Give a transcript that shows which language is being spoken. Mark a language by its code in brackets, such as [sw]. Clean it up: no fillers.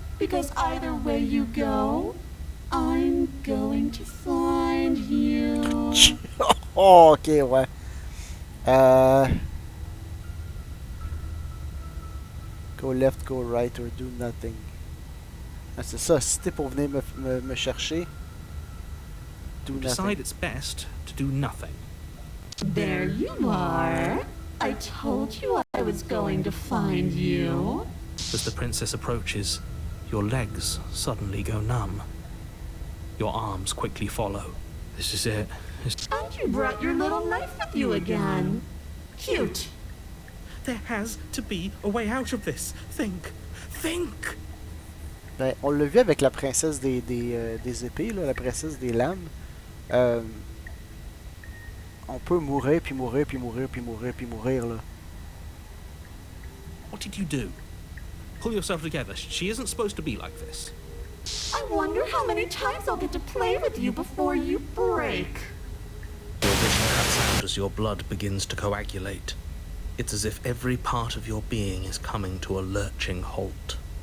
[en] Because either way you go, I'm going to find you. [fr] Oh, ok, ouais. [en] Go left, go right, or do nothing. [fr] Ah, c'est ça, si t'es pour venir me chercher, do [en] Decide nothing. it's best to do nothing. There you are. I told you I was going to find you. As the princess approaches, your legs suddenly go numb. Your arms quickly follow. This is it. And you brought your little knife with you again. Cute. There has to be a way out of this. Think. Think! [fr] Ben, on l'a vu avec la princesse des épées, là, la princesse des lames. On peut mourir, puis mourir, puis mourir, puis mourir, puis mourir, là. [en] What did you do? Pull yourself together. She isn't supposed to be like this. I wonder how many times I'll get to play with you before you break. Your vision cuts out as your blood begins to coagulate. It's as if every part of your being is coming to a lurching halt.